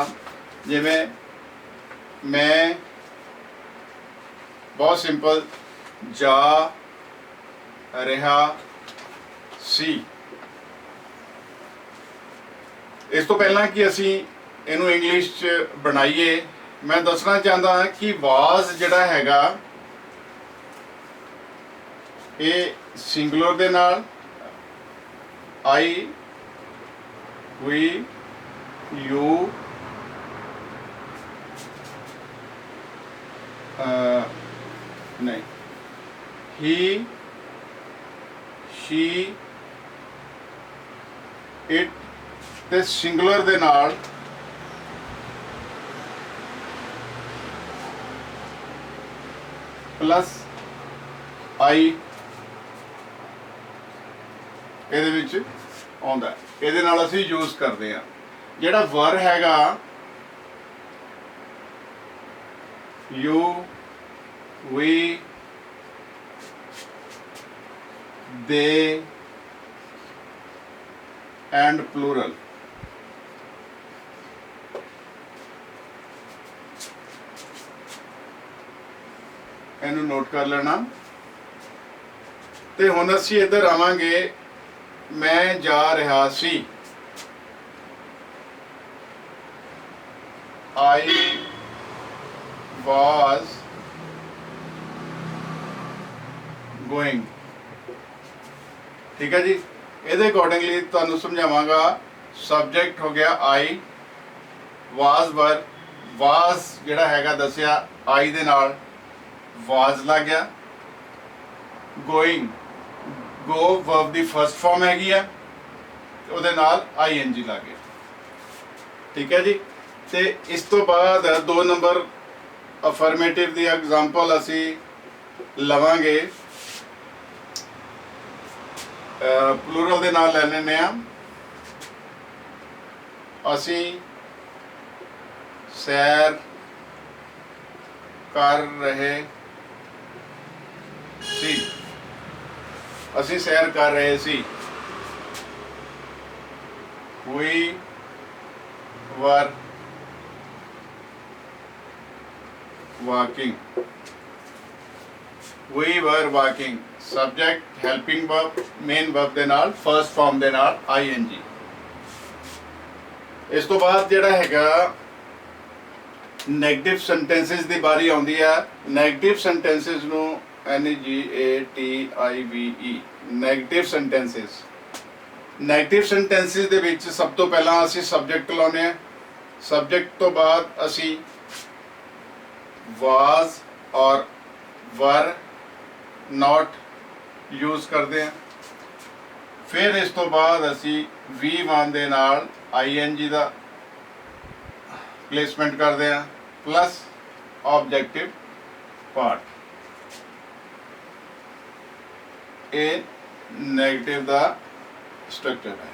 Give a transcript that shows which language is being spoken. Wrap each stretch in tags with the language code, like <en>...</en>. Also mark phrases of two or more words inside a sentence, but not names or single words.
<pa>ਜਿਵੇਂ ਮੈਂ, ਬਹੁਤ ਸਿੰਪਲ, ਜਾ ਰਿਹਾ ਸੀ। ਇਸ ਤੋਂ ਪਹਿਲਾਂ ਕਿ ਅਸੀਂ ਇਹਨੂੰ ਇੰਗਲਿਸ਼ 'ਚ ਬਣਾਈਏ, ਮੈਂ ਦੱਸਣਾ ਚਾਹੁੰਦਾ ਹਾਂ ਕਿ ਵਾਜ਼ ਜਿਹੜਾ ਹੈਗਾ ਇਹ ਸਿੰਗੂਲਰ ਦੇ ਨਾਲ</pa> <en>I, we, you,</en> <pa>ਨਹੀਂ, he,</pa> <en>she, it</en> <pa>ਤੇ ਸਿੰਗੂਲਰ ਦੇ ਨਾਲ ਪਲੱਸ I ਇਹਦੇ ਵਿੱਚ ਆਉਂਦਾ। ਇਹਦੇ ਨਾਲ ਅਸੀਂ ਯੂਜ਼ ਕਰਦੇ ਹਾਂ। ਜਿਹੜਾ ਵਰ ਹੈਗਾ</pa> <en>you, we, they and plural,</en> <pa>ਇਹਨੂੰ ਨੋਟ ਕਰ ਲੈਣਾ। ਤੇ ਹੁਣ ਅਸੀਂ ਇੱਧਰ ਆਵਾਂਗੇ, ਮੈਂ ਜਾ ਰਿਹਾ ਸੀ,</pa> <en>I was going।</en> <pa>ਠੀਕ ਹੈ ਜੀ। ਇਹਦੇ ਅਕੋਰਡਿੰਗਲੀ ਤੁਹਾਨੂੰ ਸਮਝਾਵਾਂਗਾ। ਸਬਜੈਕਟ ਹੋ ਗਿਆ</pa> <en>I, was, were,</en> <pa>ਵਾਸ ਜਿਹੜਾ ਹੈਗਾ ਦੱਸਿਆ I ਦੇ ਨਾਲ, was ਲੱਗ ਗਿਆ,</pa> <en>going go verb</en> <pa>ਦੀ ਫਸਟ ਫਾਰਮ ਹੈਗੀ ਆ, ਉਹਦੇ ਨਾਲ ing ਲੱਗ ਗਿਆ। ਠੀਕ ਹੈ ਜੀ। ਤੇ ਇਸ ਤੋਂ ਬਾਅਦ 2 ਨੰਬਰ ਅਫਰਮੇਟਿਵ ਦੀ ਐਗਜ਼ਾਮਪਲ ਅਸੀਂ ਲਵਾਂਗੇ, ਪਲੂਰਲ ਦੇ ਨਾਲ ਲੈ ਲੈਂਦੇ ਆ। ਅਸੀਂ ਸੈਰ ਕਰ ਰਹੇ ਸੀ, ਅਸੀਂ ਸੈਰ ਕਰ ਰਹੇ ਸੀ। We were walking, we were walking, subject helping verb main verb ਦੇ ਨਾਲ first form ਦੇ ਨਾਲ ing। ਇਸ ਤੋਂ ਬਾਅਦ ਜਿਹੜਾ ਹੈਗਾ</pa> <en>negative sentences</en> <pa>ਦੀ ਵਾਰੀ ਆਉਂਦੀ ਆ।</pa> <en>negative sentences</en> <pa>ਨੂੰ</pa> <en>negative negative sentences. negative sentences</en> <pa>ਦੇ ਵਿੱਚ ਸਭ ਤੋਂ ਪਹਿਲਾਂ ਅਸੀਂ ਸਬਜੈਕਟ ਲਾਉਂਦੇ ਆ, ਸਬਜੈਕਟ ਤੋਂ ਬਾਅਦ ਅਸੀਂ was ਔਰ</pa> <en>were not</en> <pa>ਯੂਜ਼ ਕਰਦੇ ਆ। ਫਿਰ ਇਸ ਤੋਂ ਬਾਅਦ ਅਸੀਂ V1 ਦੇ ਨਾਲ ing ਦਾ ਪਲੇਸਮੈਂਟ ਕਰਦੇ ਆ, ਪਲੱਸ</pa> <en>objective part.</en> <pa>ਇਹ ਨੈਗੇਟਿਵ ਦਾ ਸਟਰਕਚਰ ਹੈ।</pa>